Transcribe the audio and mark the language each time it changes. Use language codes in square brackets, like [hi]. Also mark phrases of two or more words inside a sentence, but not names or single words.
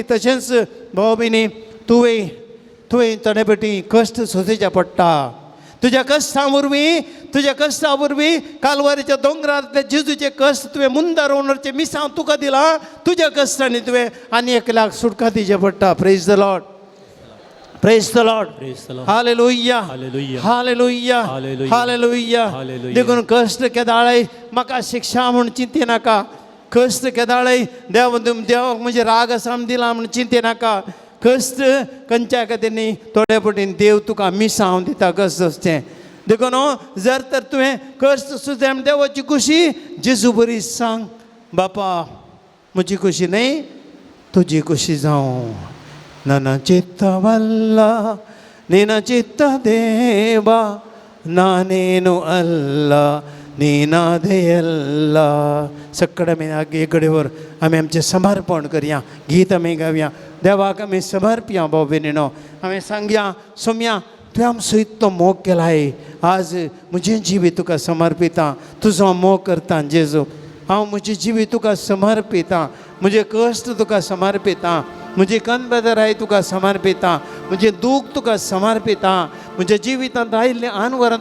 [kok] तशेंच भाव भयणी तुवें थोडे फावटी कश्ट सोंसचें पडटा. तुज्या कश्टां वरवीं कालवारीच्या दोंगरांतले जेजूचे कश्ट तुवें मुंदार ओनरचे मिसांव तुका दिलां. तुज्या कश्टांनी तुवें आनी एकल्याक सुटका दिवचें पडटा. [en] Praise the Lord, praise the Lord. [kok] हालेलुया, हालेलुया, हालेलुया. देखून कश्ट केदाळय म्हाका शिक्षा म्हूण चिंती नाका. कश्ट केदाळय देवाक म्हणजे राग आसा म्हूण दिला म्हूण चिंती नाका. कष्ट खंयच्या खातीर न्ही थोडे पटीन देव तुका मिसांव दिता कष्ट असतें देखून जर तर तुवें कष्ट सुद्दां देवाची खुशी जेजू बरी सांग बापा म्हजी खुशी न्ही तुजी खुशी जावं [kn] ನನ್ನ ಚಿತ್ತವಲ್ಲ ನಿನ್ನ ಚಿತ್ತ ದೇವ ನಾನೇನು ಅಲ್ಲ ನೀನಾದೆಯಲ್ಲ [kok] सगळे आमी एक कडेवर आमी आमचें समर्पण करया गीत आमी गावया देवाक आमी समर्पया भाव भयणीनो आमी सांगया सोम्या तुवें आमचो सयत तो मोग केलाय आज म्हजें जिवीत तुका समर्पिता तुजो मोग करता जेजू हांव म्हजें जिवीत तुका समर्पिता म्हजे कश्ट तुका समर्पिता म्हजी कणबेदराय तुका समर्पिता म्हजें दूख तुका समर्पिता म्हज्या जिवितांत आयिल्लें आनवरां